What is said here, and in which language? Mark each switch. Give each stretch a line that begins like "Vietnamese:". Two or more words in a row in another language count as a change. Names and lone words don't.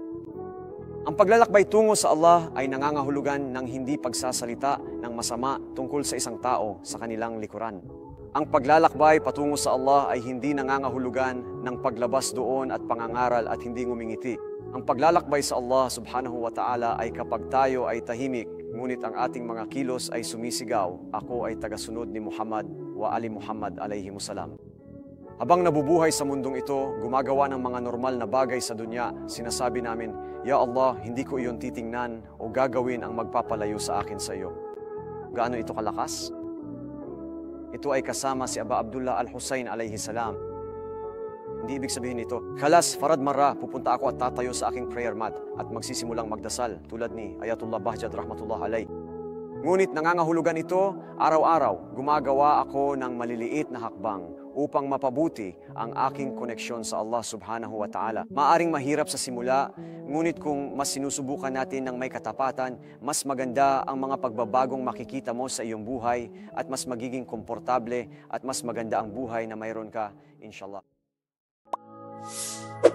Filipino: Ang paglalakbay tungo sa Allah ay nangangahulugan ng hindi pagsasalita ng masama tungkol sa isang tao sa kanilang likuran. Ang paglalakbay patungo sa Allah ay hindi nangangahulugan ng paglabas doon at pangangaral at hindi ngumingiti. Ang paglalakbay sa Allah
Arabic: سبحانه وتعالى
Filipino: ay kapag tayo ay tahimik, ngunit ang ating mga kilos ay sumisigaw, ako ay tagasunod ni Muhammad wa Ali Muhammad alayhimussalam. Habang nabubuhay sa mundong ito, gumagawa ng mga normal na bagay sa dunya, sinasabi namin, Ya Allah, hindi ko iyon titingnan o gagawin ang magpapalayo sa akin sa iyo. Gaano ito kalakas? Ito ay kasama si Aba Abdullah al-Husayn
Arabic: عليه السلام.
Filipino: Hindi ibig sabihin nito,
Arabic: خلاص، فرد مرة,
Filipino: pupunta ako at tatayo sa aking
English: prayer mat
Filipino: at magsisimulang magdasal tulad ni Ayatullah Bahjat
Arabic: رحمة الله عليه.
Filipino: Ngunit nangangahulugan ito, araw-araw, gumagawa ako ng maliliit na hakbang upang mapabuti ang aking koneksyon sa Allah
Arabic: سبحانه وتعالى.
Filipino: Maaring mahirap sa simula, ngunit kung mas sinusubukan natin ng may katapatan, mas maganda ang mga pagbabagong makikita mo sa iyong buhay at mas magiging komportable at mas maganda ang buhay na mayroon ka, inshallah.